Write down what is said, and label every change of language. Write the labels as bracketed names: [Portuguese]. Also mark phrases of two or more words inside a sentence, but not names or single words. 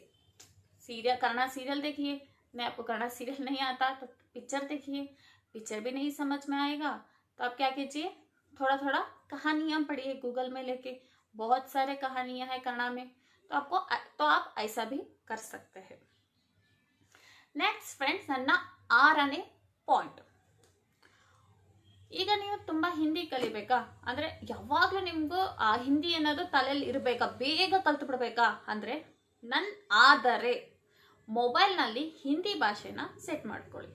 [Hindi] कन्नड़ सीरियल देखिए, नहीं आपको कन्नड़ सीरियल नहीं आता तो पिक्चर देखिए, पिक्चर भी नहीं समझ में आएगा तो आप क्या कीजिए, थोड़ा कहानियाँ पढ़िए गूगल में लेके, बहुत सारे कहानियाँ हैं कन्नड़ में, तो आप ऐसा भी कर सकते हैं. [English] next friends, [Kannada] ನನ್ನ 6ನೇ ಪಾಯಿಂಟ್. ಈಗ ನೀವು ತುಂಬಾ ಹಿಂದಿ ಕಲಿಬೇಕಾ ಅಂದ್ರೆ, ಯಾವಾಗ್ಲೂ ನಿಮ್ಗೂ ಆ ಹಿಂದಿ ಅನ್ನೋದು ತಲೆಯಲ್ಲಿ ಇರಬೇಕಾ, ಬೇಗ ಕಲ್ತು ಬಿಡ್ಬೇಕಾ ಅಂದ್ರೆ, ಆದರೆ ಮೊಬೈಲ್ನಲ್ಲಿ ಹಿಂದಿ ಭಾಷೆನ ಸೆಟ್ ಮಾಡ್ಕೊಳ್ಳಿ.